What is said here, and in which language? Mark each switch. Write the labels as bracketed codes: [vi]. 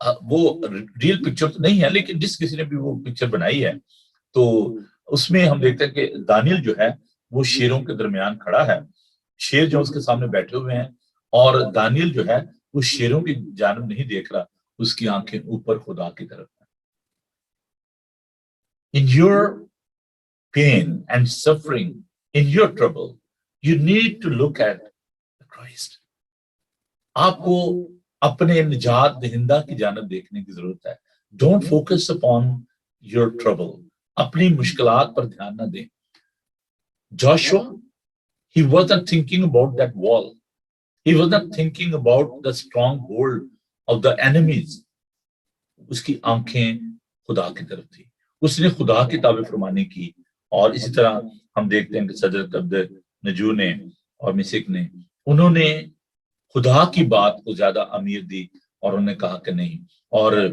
[ur] وہ real picture تو نہیں ہے، لیکن جس کسی نے بھی وہ پکچر بنائی ہے تو اس میں ہم دیکھتے ہیں کہ دانیل جو ہے وہ شیروں کے درمیان کھڑا ہے، شیر جو اس کے سامنے بیٹھے ہوئے ہیں، اور دانیل جو ہے وہ شیروں کی جانب نہیں دیکھ رہا، اس کی آنکھیں اوپر خدا کی طرف ہیں۔ [en] In your pain and suffering, in your trouble, you need to look at Christ. [ur] آپ کو اپنے نجات دہندہ کی جانب دیکھنے کی ضرورت ہے۔ [en] Don't focus upon your trouble. [ur] اپنی مشکلات پر دھیان نہ دیں۔ [en] Joshua, he wasn't thinking about that wall. He wasn't thinking about the stronghold of the enemies. [ur] اس کی آنکھیں خدا کی طرف تھی، اس نے خدا کی تابع فرمانی کی۔ اور اسی طرح ہم دیکھتے ہیں کہ صدرت عبد نجو نے اور مسک نے، انہوں نے خدا کی بات کو زیادہ امیر دی، اور انہوں نے کہا کہ نہیں، اور